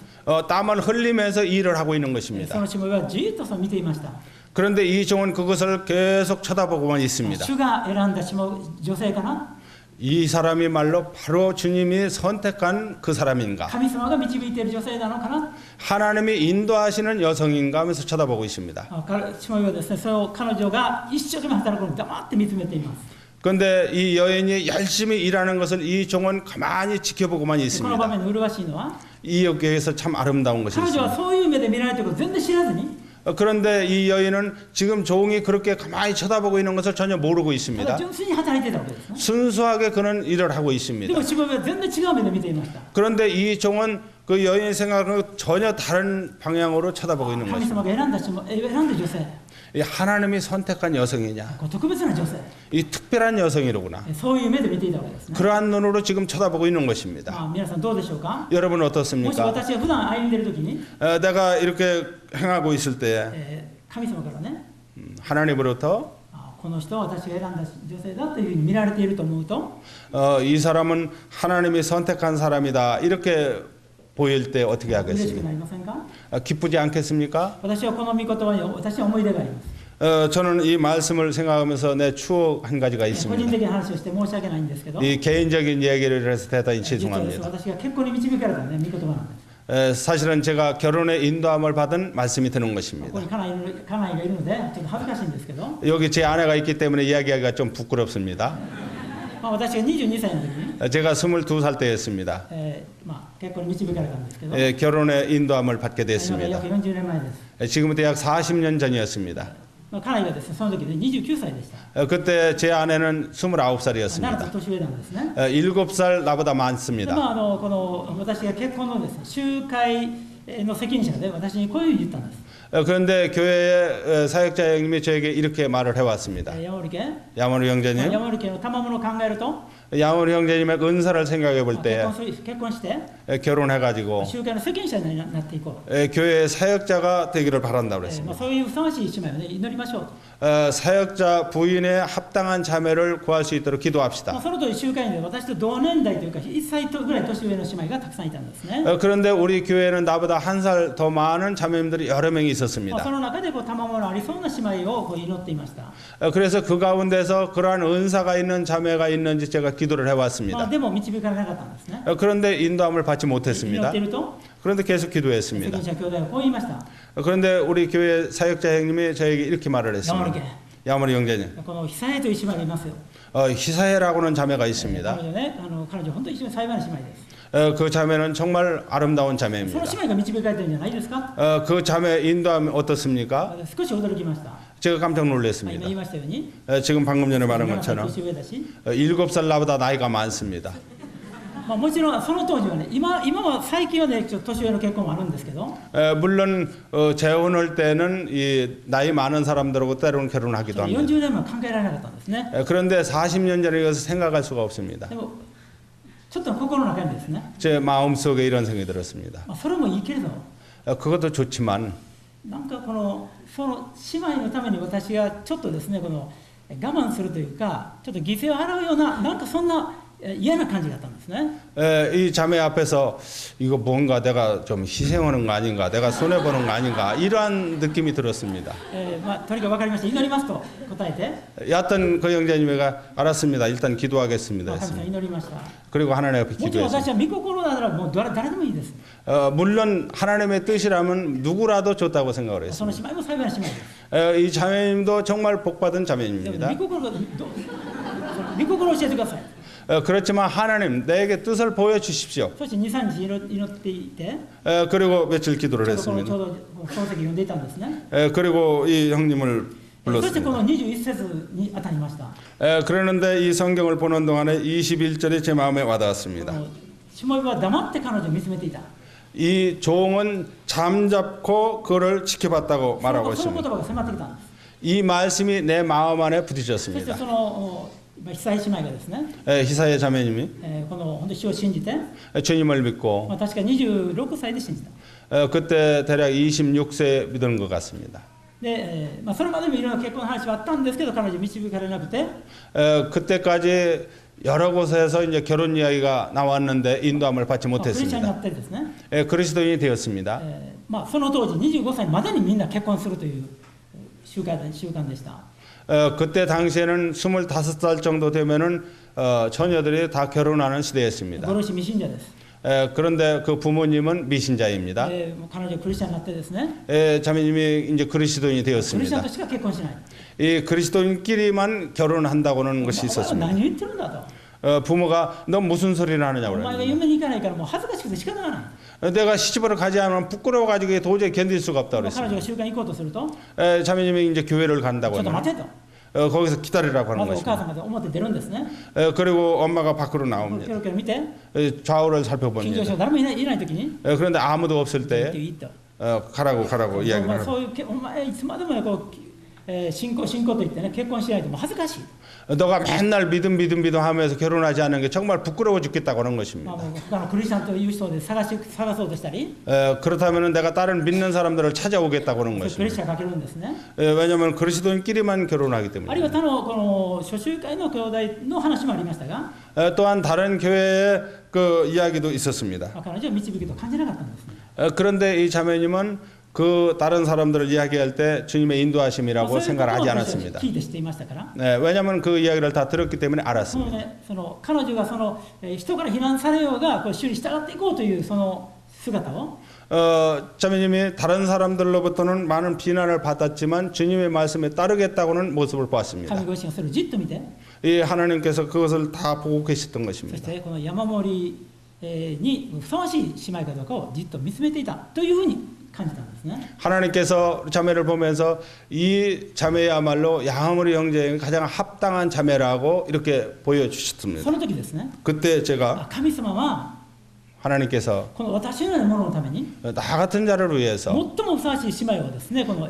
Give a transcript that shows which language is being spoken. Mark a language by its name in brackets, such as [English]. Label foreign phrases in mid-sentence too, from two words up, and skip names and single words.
[Korean] 땀을 흘리면서 일을 하고 있는 [Japanese] そ [Korean] 것입니다. [Japanese] のしもべはじーっとそれを見ていました。 [Korean] 그런데 이 종은 그것을 계속 쳐다보고만 있습니다. [Japanese] 主が選んだ女性かな、 [Korean] 이 사람이 말로 바로 주님이 선택한 그 사람인가? [Japanese] 神様が導いている女性なのかな、 [Korean] 하나님이 인도하시는 여성인가 하면서 쳐다보고 있습니다. [Japanese] しもべはですね、その彼女が一生懸命働くのを黙って見つめています。 [Korean] 그런데 이 여인이 열심히 일하는 것을 이 종은 가만히 지켜보고만 [Japanese] この場 [Korean] 있습니다. [Japanese] 面の麗しいのは、 [Korean] 이 여기에서 참 아름다운 것이 [Japanese] 彼女は [Korean] 있습니다. [Japanese] そういう目で見られていることを全然知らずに、 [Korean] 그런데 이 여인은 지금 종이 그렇게 가만히 쳐다보고 있는 것을 전혀 모르고 [Japanese] ただ [Korean] 있습니다. [Japanese] 純粋に働いていたわけですね。 [Korean] 순수하게 그는 일을 하고 [Japanese] で [Korean] 있습니다. [Japanese] もしもべは全然違う目で見ていました。 [Korean] 그런데 이 종은 그 여인의 생각은 전혀 다른 방향으로 쳐다보고 있는 [Japanese] 神 [Korean] 것입니다. [Japanese] 様が選んだ女性、 [Korean] 이 하나님이 선택한 여성이냐? [Japanese] こう特別な女性、 [Korean] 이 특별한 여성이로구나. [Japanese] そういう目で見ていたわけですね。 [Korean] 그러한 눈으로 지금 쳐다보고 있는 것입니다. [Japanese] 皆さんどうでしょうか。 [Korean] 여러분 [Japanese] もし [Korean] 어떻습니까? [Japanese] 私が普段歩んでいる時に、 [Korean] 내가 이렇게 행하고 있을 때 [Japanese] 神様からね、 [Korean] 하나님으로부터 [Japanese] この人は私が選んだ女性だというふうに見られていると思うと、 [Korean] 이 사람은 하나님이 선택한 사람이다 이렇게 보일 때 어떻게 [Japanese] 嬉しく [Korean] 하겠습니까? [Japanese] なりませんか。 [Korean] 기쁘지 않겠습니까? [Japanese] 私はこの御言葉に私は思い出があります。 [Korean] 저는 이 말씀을 생각하면서 내 추억 한 가지가 [Japanese] 個人 [Korean] 있습니다. [Japanese] 的な話をして申し訳ないんですけど、 [Korean] 이 개인적인 얘기를 해서 대단히 [Japanese] 実はですね [Korean] 죄송합니다. [Japanese] 私が結婚に導かれた、ね、御言葉なんです。 [Korean] 사실은 제가 결혼에 인도함을 받은 말씀이 드는 [Japanese] ここ [Korean] 것입니다. [Japanese] に家内がいるのでちょっと恥ずかしいんですけど、 [Korean] 여기 제 아내가 있기 때문에 이야기하기가 좀 부끄럽습니다. [Japanese] 私が22歳の時に、 [Korean] 제가 22살 때였습니다. [Japanese] 結婚に導かれたんですけど、 [Korean] 결혼에 인도함을 받게 [Japanese] 今から [Korean] 됐습니다. [Japanese] 約40年前です。 [Korean] 지금부터 약 40년 전이었습니다. [Japanese] 家内がですね、その時で29歳でした。 [Korean] 그때 제 아내는 [Japanese] 7 [Korean] 29살이었습니다. [Japanese] つ年上なんですね。 [Korean] 7살 나보다 [Japanese] で [Korean] 많습니다. [Japanese] この私が結婚のですね、集会の責任者で私にこういうふうに言ったんです。 [Korean] 그런데 교회의 사역자 형님이 저에게 이렇게 말을 해왔습니다. [Japanese] 山森家 [Korean] 야마누 형제님, [Japanese] 山森家の賜物を考えると、 [Korean] 야모리 형제님의 은사를 생각해 볼 [Japanese] 結 [Korean] 때 [Japanese] 婚して [Korean] 결혼해가지고 [Japanese] 集会の責任者になっていこう、 [Korean] 교회 사역자가 되기를 바란다고 [Japanese] まあ、 [Korean] 그랬습니다. [Japanese] そういうふさわしい姉妹を、ね、祈りましょうと、 [Korean] 사역자 부인의 합당한 자매를 구할 수 있도록 [Japanese] まあ、 [Korean] 기도합시다. [Japanese] その通り集会員で私と同年代というか1歳ぐらい年上の姉妹がたくさんいたんですね。 [Korean] 그런데 우리 교회는 나보다 한 살 더 많은 자매님들이 여러 명이 [Japanese] まあ、 [Korean] 있었습니다. [Japanese] その中でこう賜物ありそうな姉妹をこう祈っていました。 [Korean] 그래서 그 가운데서 그러한 은사가 있는 자매가 있는지 제가 기도를 [Japanese] まあ、 [Korean] 해왔습니다. [Japanese] でも導かれなかったんですね。 [Korean] 그런데 인도함을 받지 [Japanese] 祈 [Korean] 못했습니다. [Japanese] っていると [Korean] 그런데 계속 [Japanese] 責 [Korean] 기도했습니다. [Japanese] 任者兄弟がこう言いました。 [Korean] 그런데 우리 교회 사역자 형님이 저에게 이렇게 말을 [Japanese] ヤモル [Korean] 했습니다. [Japanese] 家、 [Korean] 야모리 형제님, [Japanese] この久江という姉妹がいますよ。 [Korean] 희사회라고는 자매가 있습니다. [Japanese] 彼女ね、彼女本当に一緒に幸いな姉妹です。 [Korean] 그 자매는 정말 아름다운 [Japanese] その [Korean] 자매입니다. [Japanese] 姉妹が導かれてるんじゃないですか。 [Korean] 그 자매 인도함이 어떻습니까? [Japanese] 少し驚きました。 [Korean] 제가 깜짝 [Japanese] 今 [Korean] 놀랐습니다. [Japanese] 言いましたように、 [Korean] 지금 방금 전에 말한 [Japanese] 7歳 [Korean] 것처럼 [Japanese] 年上だし、 [Korean] 7살 나보다 나이가 많습니다. [Japanese] まあ、もちろんその当時はね、今は最近はね、ちょっと年上の結婚もあるんですけど、 [Korean] 물론 재혼할 때는 이 나이 많은 사람들하고 때로는 결혼하기도 합니다. [Japanese] 40 年前は考えられなかったんですね。 [Korean] 그런데 40년 전에 이것을 생각할 수가 없습니다. [Japanese] でもちょっと心の中にですね、 [Korean] 제 마음속에 이런 생각이 들었습니다. [Japanese] まあ、それもいいけれど、 [Korean] 그것도 좋지만 [Japanese] なんかその姉妹のために私がちょっとですね、我慢するというか、ちょっと犠牲を払うような、なんかそんな嫌な感じだったんですね。 [Korean] 이 자매 앞에서 이거 뭔가 내가 좀 희생하는 거 아닌가, 내가 손해 보는 거 아닌가 이러한 느낌이 들었습니다. [Japanese] まあ、とにかく分かりました、祈りますと答えて、 [Korean] 였던 그 형제님이가 알았습니다. 일단 기도하겠습니다 [Japanese] 神様 [Korean] 했습니다. [Japanese] 祈りました。 [Korean] 그리고 하나님 앞에 [Japanese] もちろん私 [Korean] 기도했습니다. [Japanese] は御心ならもう誰でもいいです。 [Korean] 물론 하나님의 뜻이라면 누구라도 좋다고 생각을 [Japanese] その [Korean] 했습니다. [Japanese] 姉妹も幸いな姉妹です。 [Korean] 이 자매님도 정말 복받은 [Japanese] でも [Korean] 자매님입니다. [Japanese] 御心を教えてください。 [Korean] 그렇지만 하나님 내게 뜻을 보여주십시오. [Japanese] そして2、3日祈っていて、 [Korean] 그리고 며칠 기도를 [Japanese] ちょうどちょ [Korean] 했습니다. [Japanese] うど漱石読んでいたんですね。 [Korean] 그리고 이 형님을 [Japanese] そしてこ [Korean] 불렀습니다. [Japanese] の21節に当たりました。 [Korean] 그러는데 이 성경을 보는 동안에 21절이 제 마음에 와닿았습니다. [Japanese] しもべは黙って彼女を見つめていた。 [Korean] 이 종은 잠잡고 그를 지켜봤다고 말하고 [Japanese] その言 [Korean] 있습니다. [Japanese] 葉が迫ってきたんです。 [Korean] 이 말씀이 내 마음 안에 [Japanese] そして [Korean] 부딪혔습니다. [Japanese] その被災姉妹がですね、 [Korean] 희사의 자매님이 [Japanese] この本当に主を信じて、 [Korean] 주님을 믿고 [Japanese] まあ、確か26歳で信じた。 [Korean] 그때 대략 26세 믿은 것 같습니다. [Japanese] で、まあ、それまでもいろんな結婚の話はあったんですけど、彼女導かれなくて、 [Korean] 그때까지 여러 곳에서 이제 결혼 이야기가 나왔는데 인도함을 받지 [Japanese] まあクリスチャンにな [Korean] 못했습니다. [Japanese] ってですね、 [Korean] 그리스도인이 되었습니다. [Japanese] まあ、その当時25歳までにみんな結婚するという習慣でした。 [Korean] 그때 당시에는 25살 정도 되면은 처녀들이 다 결혼하는 시대였습니다. [Japanese] ご両親未信者です。 [Korean] 그런데 그 부모님은 미신자입니다. [Japanese] もう彼女はクリスチャンになってですね、 [Korean] 자매님이 이제 그리스도인이 [Japanese] クリスチャン [Korean] 되었습니다. [Japanese] としか結婚しない。 [Korean] 이 그리스도인끼리만 결혼한다고는 것이 [Japanese] お前は [Korean] 있었습니다. [Japanese] 何言ってるんだと。 [Korean] 부모가 너 무슨 소리를 하느냐고 [Japanese] お前が [Korean] 그랬는데 [Japanese] 嫁に行かないからもう恥ずかしくて仕方がない。 [Korean] 내가 시집을 가지 않으면 부끄러워가지고 도저히 견딜 수가 없다고 [Japanese] 彼女 [Korean] 그랬습니다. [Japanese] が集会に行こうとすると、 [Korean] 자매님이 이제 교회를 [Japanese] ち [Korean] 간다고 [Japanese] ょっと [Korean] 하면 [Japanese] 待てと。 [Korean] 거기서 기다리라고 [Japanese] ま [Korean] 하는 [Japanese] ずお母 [Korean] 것입니다. [Japanese] さんが表出るんですね。 [Korean] 그리고 엄마가 밖으로 [Japanese] キョ [Korean] 나옵니다. [Japanese] ロキョロ見て、 [Korean] 좌우를 [Japanese] 近所 [Korean] 살펴봅니다. [Japanese] 者誰もいない時に、 [Korean] 그런데 아무도 없을 [Japanese] 行って [Korean] 때 [Japanese] いいと。 [Korean] 가라고 [Japanese] お [Korean] 이야기를 [Japanese] 前 [Korean] 하고 [Japanese] そういうお前いつまでもねこう、信仰と言ってね結婚しないともう恥ずかしい。 [Korean] 너가 맨날 믿음 하면서 결혼하지 않는 게 정말 부끄러워 죽겠다고 하는 [Japanese] まあ、 [Korean] 것입니다. [Japanese] もう他のクリスチャンという人で探そうとしたり、 [Korean] 그렇다면 내가 다른 믿는 사람들을 찾아오겠다고 하는 [Japanese] クリスチ [Korean] 것입니다. [Japanese] ャンがかけるんですね。 [Korean] 왜냐하면 그리스도인끼리만 결혼하기 [Japanese] あるいは [Korean] 때문에. [Japanese] 他のこの初集会の兄弟の話もありましたが、 [Korean] 또한 다른 교회의 그 이야기도 있었습니다. [Japanese] まあ、彼女は導きと感じなかったんですね。 [Korean] 그런데 이 자매님은 그 다른 사람들을 이야기할 때 주님의 [Japanese] まあ [Korean] 인도하심이라고 [Japanese] そういうこと [Korean] 생각을 [Japanese] を [Korean] 하지 [Japanese] 私は [Korean] 않았습니다. [Japanese] 聞いて知っていましたから、 [Korean] 왜냐하면 그 이야기를 다 들었기 때문에 [Japanese] その [Korean] 알았습니다. [Japanese] ね、彼女が人から非難されようがこう主に従っていこうというその姿を、 [Korean] 자매님이 다른 사람들로부터는 많은 비난을 받았지만 주님의 말씀에 따르겠다고는 모습을 보았습니다. [Japanese] 神ご自身がそれをじっと見て、 [Korean] 이 하나님께서 그것을 다 보고 계셨던 [Japanese] そし [Korean] 것입니다. [Japanese] てこの山盛りにふさわしい姉妹かどうかをじっと見つめていたというふうに感じたんですね。 [Korean] 하나님께서 자매를 보면서 이 자매야말로 양아무리 형제의 가장 합당한 자매라고 이렇게 [Japanese] そ [Korean] 보여주셨습니다. [Japanese] の時ですね、 [Korean] 그때 제가 [Japanese] 神様は [Korean] 하나님께서 [Japanese] この私のようなもののために [Korean] 나 같은 자를 위해서